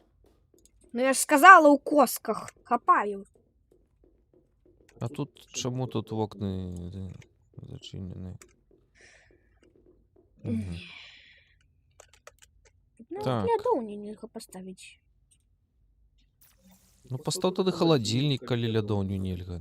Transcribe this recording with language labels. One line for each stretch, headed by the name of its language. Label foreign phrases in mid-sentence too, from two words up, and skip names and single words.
Belarusian: Ну я ж сказала у косках. Хапаю. А тут чому тут вокна зачинені? Угу. Ну, Так. я думаю,
Russian: нельзя поставить.
Belarusian: Ну, пастаў тады халадзільнік, калі лядоўню нельга.